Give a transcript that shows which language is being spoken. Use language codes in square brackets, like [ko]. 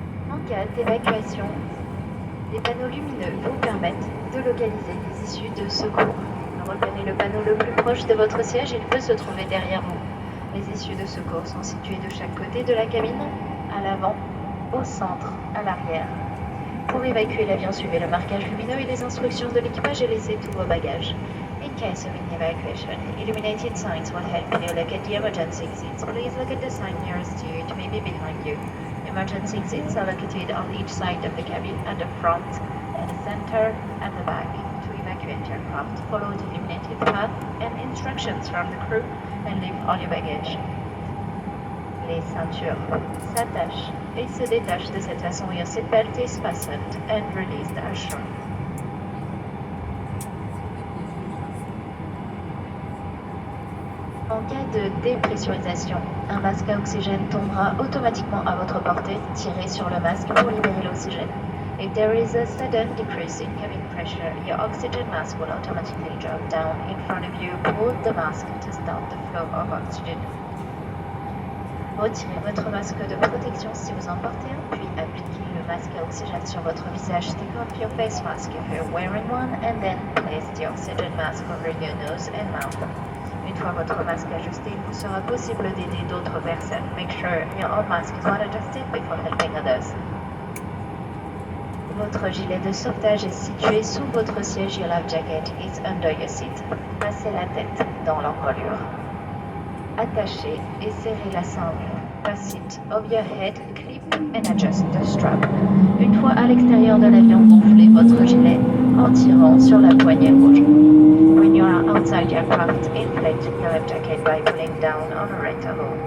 [fr] En cas d'évacuation, les panneaux lumineux vous permettent de localiser les issues de secours. Reprenez le panneau le plus proche de votre siège, il peut se trouver derrière vous. Les issues de secours sont situées de chaque côté de la cabine, à l'avant, au centre, à l'arrière. Pour évacuer l'avion, suivez le marquage lumineux et les instructions de l'équipage et laissez tous vos bagages. [en] In case of an evacuation, illuminated signs will help you locate the emergency exits. Please look at the sign nearest to you, it may be behind you. Emergency exits are located on each side of the cabin, at the front, at the center, and the back. To evacuate your craft, follow the illuminated path and instructions from the crew and leave all your baggage. [fr] Les ceintures s'attachent et se détachent de cette façon. [en] Your seatbelt is fastened and released as shown. [fr] En cas de dépressurisation, un masque à oxygène tombera automatiquement à votre portée. Tirez sur le masque pour libérer l'oxygène. [en] If there is a sudden decrease in cabin pressure, your oxygen mask will automatically drop down in front of you. Pull the mask to stop the flow of oxygen. [fr] Retirez votre masque de protection si vous en portez un, puis appliquez le masque à oxygène sur votre visage. [en] Take off your face mask if you're wearing one, and then place the oxygen mask over your nose and mouth. [fr] Une fois votre masque ajusté, il vous sera possible d'aider d'autres personnes. [en] Make sure your own mask is well adjusted before helping others. [fr] Votre gilet de sauvetage est situé sous votre siège. [en] Your life jacket is under your seat. [fr] Passez la tête dans l'encolure. Attachez et serrez la ceinture. [en] Pass it over your head, clip and adjust the strap. [fr] Une fois à l'extérieur de l'avion, gonflez votre gilet en tirant sur la poignée rouge. [en] When you are outside the aircraft, inflate your life jacket by pulling down on a red toggle.